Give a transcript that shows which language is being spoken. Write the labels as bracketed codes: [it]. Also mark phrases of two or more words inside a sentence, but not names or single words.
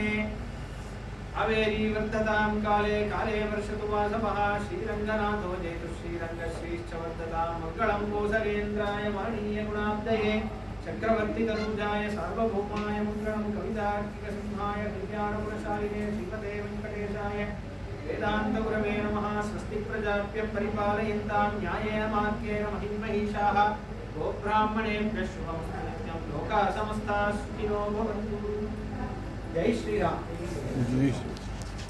[sa] अवेरी वर्धतां काले काले वर्षतु वासवः श्रीरङ्गनाथो जयतु श्रीरङ्गश्रीश्च वर्धतां मङ्गलं कोसलेन्द्राय महनीय गुणाब्धये चक्रवर्ति तनूजाय सार्वभौमाय मङ्गलं कवितार्किक सिंहाय कल्याणगुणशालिने श्रीपते वेङ्कटेशाय वेदान्त गुरवे नमः. स्वस्ति प्रजाभ्य परिपालयन्तां न्यायेन मार्गेण महिमहीषाः गोब्राह्मणेभ्यः शुभमस्तु नित्यं. लोकाः समस्ताः सुखिनो भवन्तु. [hi] जै श्रीराम्.